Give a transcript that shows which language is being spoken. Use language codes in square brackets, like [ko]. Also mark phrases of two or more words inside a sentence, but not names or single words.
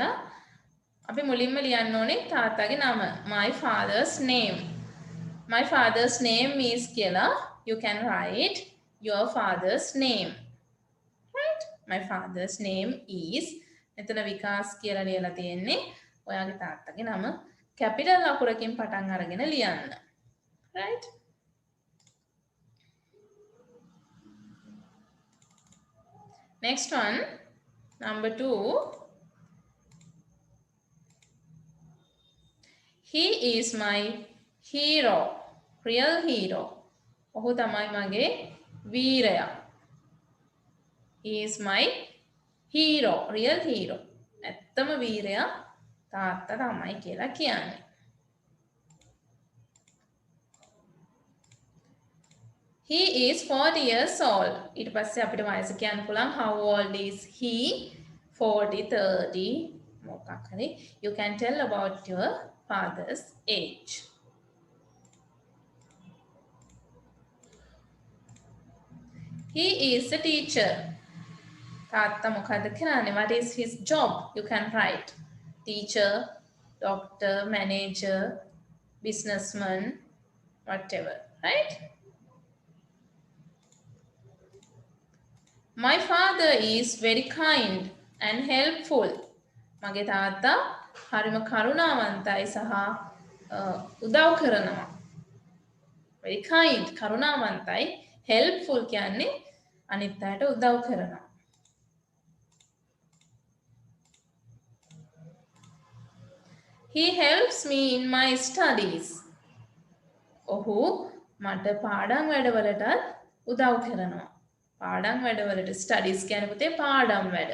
[si] අපි මුලින්ම ලියන්න ඕනේ තාත්තාගේ නම. [en] My father's name. My father's name is කියලා. You can write your father's name. Right? My father's name is [si] මෙතන විකාස් කියලා ලියලා තියෙන්නේ. ඔයාගේ තාත්තගේ නම කැපිටල් අකුරකින් පටන් අරගෙන ලියන්න. [en] Right? Next one, number 2. He is my hero, real hero. [si] ඔහු තමයි මගේ වීරයා. [en] He is my hero, real hero. [si] ඇත්තම වීරයා තාත්තා තමයි කියලා කියන්නේ. [en] He is 40 years old. [si] ඊට පස්සේ අපිට වයස කියන්න පුළුවන් [en] how old is he? [si] 40, 30 මොකක් හරි. [en] You can tell about your father's age. He is a teacher. [si] තාත්තා මොකද කරන්නේ? [en] What is his job? You can write. Teacher, doctor, manager, businessman, whatever, right? My father is very kind and helpful. [si] මගේ තාත්තා හරිම කරුණාවන්තයි සහ උදව් කරනවා. [en] Very kind, [si] කරුණාවන්තයි. Helpful කියන්නේ අනිත් අයට උදව් කරනවා. [en] He helps me in my studies. [si] ඔහු මට පාඩම් වැඩවලටත් උදව් කරනවා. පාඩම් වැඩවලට ස්ටඩීස් කියන්නේ පුතේ පාඩම් වැඩ.